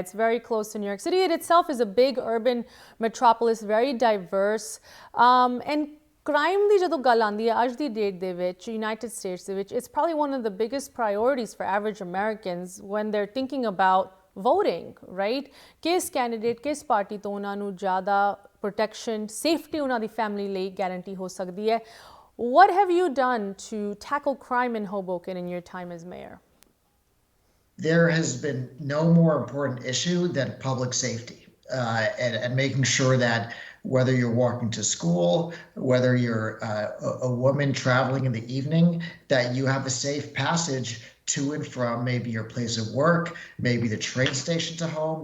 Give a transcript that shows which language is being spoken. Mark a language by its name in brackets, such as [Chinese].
[English] It's very close to New York City. It itself is a big urban metropolis, very diverse, and crime [Punjabi] ਦੀ ਜਦੋਂ ਗੱਲ ਆਉਂਦੀ ਹੈ ਅੱਜ ਦੀ date ਦੇ ਵਿੱਚ [English] United States ਦੇ ਵਿੱਚ, it's probably one of the biggest priorities for average Americans when they're thinking about voting, right? [Punjabi] ਕਿਸ ਕੈਂਡੀਡੇਟ ਕਿਸ ਪਾਰਟੀ ਤੋਂ ਉਹਨਾਂ ਨੂੰ ਜ਼ਿਆਦਾ protection, safety ਉਹਨਾਂ ਦੀ family ਲਈ guarantee ਹੋ ਸਕਦੀ ਹੈ. [English] What have you done to tackle crime in Hoboken in your time as mayor? There has been no more important issue than public safety, and making sure that whether you're walking to school, whether you're a woman traveling in the evening, that you have a safe passage to and from maybe your place of work, maybe the train station to home.